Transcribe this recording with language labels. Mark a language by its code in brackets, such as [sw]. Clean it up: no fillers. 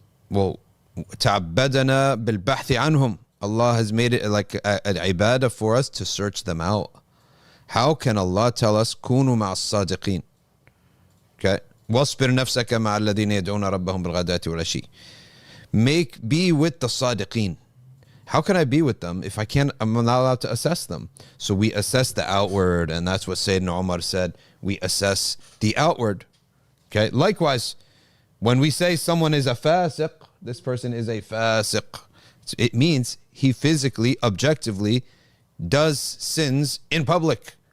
[en] Well, [ar] ta'abbadana bil bahthi anhum. [en] Allah has made it like an ibadah for us to search them out. How can Allah tell us [ar] كونوا مع الصادقين? Okay, واصبر نفسك مع الذين يدعون ربهم بالغداة والعشي. [en] Be with the صادقين. How can I be with them if I'm not allowed to assess them? So we assess the outward, and that's what Sayyidina Umar said. We assess the outward. Okay. Likewise, when we say someone is a fasiq, this person is a fasiq, it means he physically, objectively does sins in public.